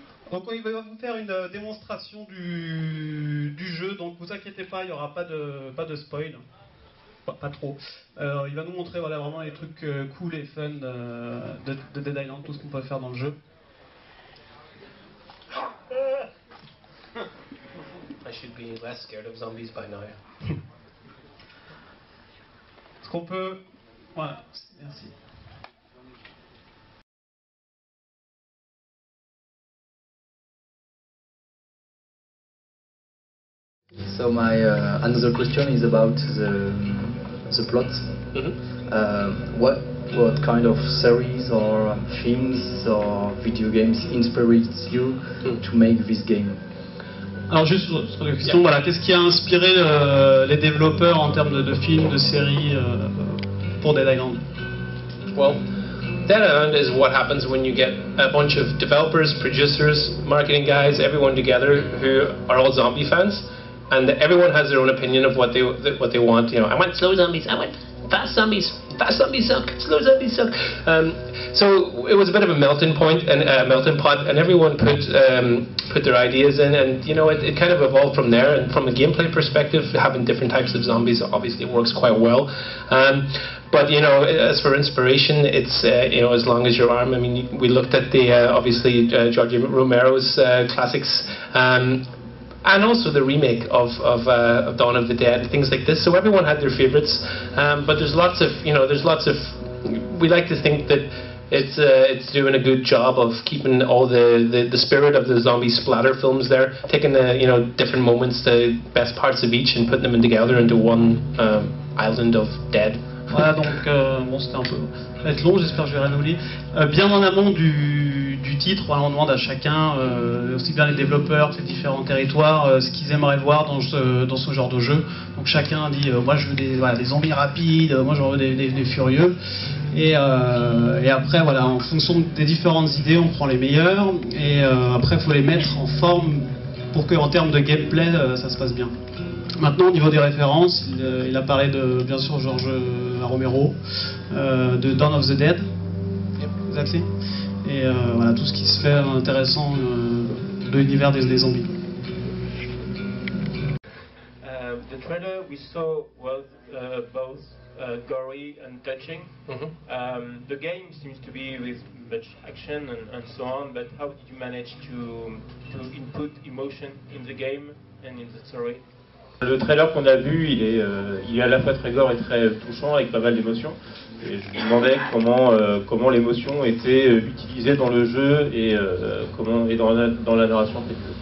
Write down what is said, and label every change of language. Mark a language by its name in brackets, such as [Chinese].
[French] Donc il va vous faire une démonstration du jeu, donc vous inquiétez pas, il n'y aura pas de spoil. Pas trop. Il va nous montrer voilà, vraiment les trucs cool et fun de Dead Island, tout ce qu'on peut faire dans le jeu. [English] I should be less scared of zombies by now. [French] Ce qu'on peut... Voilà, merci. [English] So my another question is about the plot. Mm-hmm. What kind of series or films or video games inspired you to make this game? [French] Alors juste sur la question, voilà, qu'est-ce qui a inspiré les développeurs en termes de films, de séries pour Dead Island? [English] Well, Dead Island is what happens when you get a bunch of developers, producers, marketing guys, everyone together who are all zombie fans. And everyone has their own opinion of what they want. You know, I want slow zombies. I want fast zombies. Fast zombies suck. Slow zombies suck. So it was a bit of a melting point and a melting pot, and everyone put their ideas in, and you know, it kind of evolved from there. And from a gameplay perspective, having different types of zombies obviously works quite well. But you know, as for inspiration, it's you know, as long as your arm. I mean, we looked at the obviously George Romero's classics. And also the remake of Dawn of the Dead, things like this. So everyone had their favourites, but there's lots of, you know, we like to think that it's doing a good job of keeping all the spirit of the zombie splatter films there, taking the different moments, the best parts of each, and putting them together into one island of dead. [French] Voilà, donc bon, c'était un peu, ça va être long, j'espère que je vais rien oublier. Bien en amont du titre, voilà, on demande à chacun, aussi bien les développeurs que les différents territoires, ce qu'ils aimeraient voir dans ce genre de jeu. Donc chacun dit, moi je veux des zombies rapides, moi je veux des furieux. Et après, voilà, en fonction des différentes idées, on prend les meilleures. Et après, il faut les mettre en forme pour qu'en termes de gameplay, ça se passe bien. Maintenant, au niveau des références, il a parlé de, bien sûr, George Romero, de Dawn of the Dead, exactement. Et voilà, tout ce qui se fait intéressant de l'univers des zombies. [English] The trailer we saw was both gory and touching. The game seems to be with much action and so on, but how did you manage to input emotion in the game and in the story? [French] Le trailer qu'on a vu, il est à la fois très gore et très touchant, avec pas mal d'émotions. Et je me demandais comment l'émotion était utilisée dans le jeu et dans la narration du jeu.